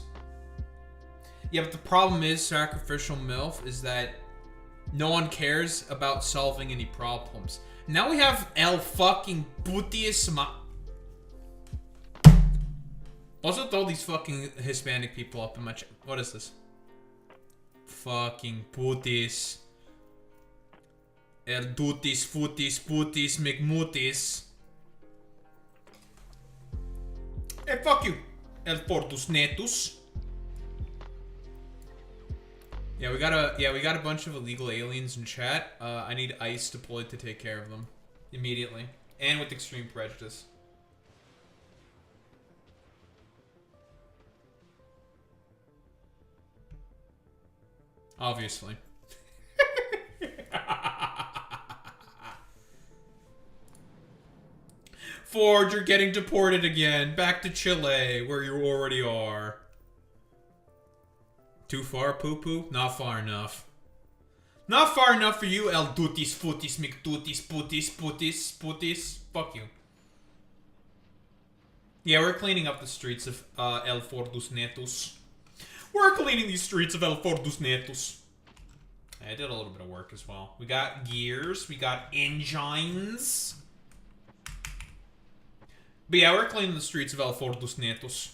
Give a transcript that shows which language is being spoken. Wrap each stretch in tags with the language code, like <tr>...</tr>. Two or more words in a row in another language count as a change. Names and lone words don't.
<en>Yeah, but the problem is, sacrificial MILF, is that no one cares about solving any problems. Now we have el fucking putis ma... Also, throw these fucking Hispanic people up in my chat. What is this? Fucking putis. El dutis, futis, putis, mcmutis. Hey, fuck you. El fortus netus. Yeah, we got a bunch of illegal aliens in chat. I need ICE deployed to take care of them immediately, and with extreme prejudice. Obviously. Ford, you're getting deported again. Back to Chile, where you already are. Too far, poo-poo? Not far enough. Not far enough for you, el dutis, futis, mcdutis, putis, putis, putis. Fuck you. Yeah, we're cleaning up the streets of El Fordus Netus. We're cleaning these streets of El Fordus Netus. I did a little bit of work as well. We got gears. We got engines. But yeah, we're cleaning the streets of El Fordus Netus.</en>